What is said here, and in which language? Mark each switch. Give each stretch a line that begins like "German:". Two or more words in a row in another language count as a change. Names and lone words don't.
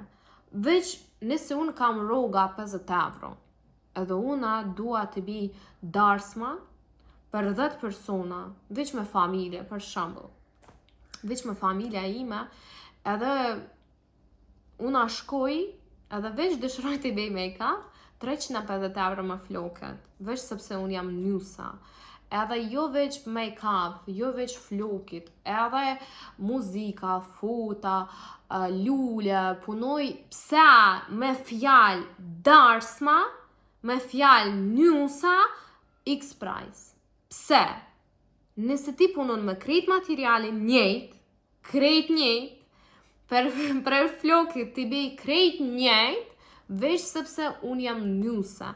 Albanian: Veç nëse unë kam rroga 50 euro, edhe unë dua të bëj darsma për 10 persona, veç me familje, për shembull. Veç me familja ime, edhe unë shkoj, edhe veç dëshiroj të bëj make-up, 350 euro më floket, veç sepse unë jam nysa. Edhe jo veç make-up, jo veç flokit, edhe muzika, fota, lule, punoj pse me fjalë darsma, me fjalë nysa, x price. Pse? Nëse ti punon me krejt materiale krejt njëjt, për flokit ti bëj krejt njëjt, veç sepse unë jam nysa.